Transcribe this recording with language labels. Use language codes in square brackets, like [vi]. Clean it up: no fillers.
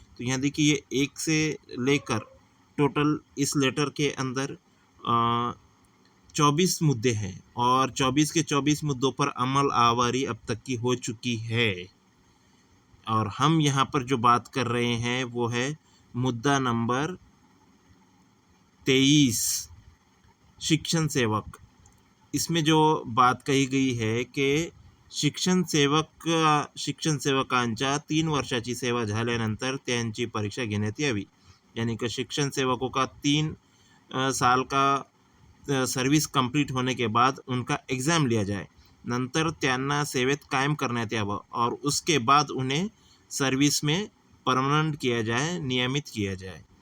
[hi] तो यहाँ देखिए ये 1 से लेकर टोटल इस लेटर के अंदर 24 मुद्दे हैं और 24 के 24 मुद्दों पर अमल आवरी अब तक की हो चुकी है। और हम यहाँ पर जो बात कर रहे हैं वो है मुद्दा नंबर 23, शिक्षण सेवक। [mr] इसमें जो बात कही गई है कि शिक्षण सेवकांच्या 3 वर्षाची सेवा झाल्यानंतर त्यांची परीक्षा घेण्यात यावी। [hi] यानी कि शिक्षण सेवकों का 3 साल का सर्विस कंप्लीट होने के बाद उनका एग्ज़ाम लिया जाए, [mr] नंतर त्यांना सेवेत कायम करण्यात यावं [hi] और उसके बाद उन्हें सर्विस में परमनंट किया जाए, नियमित किया जाए।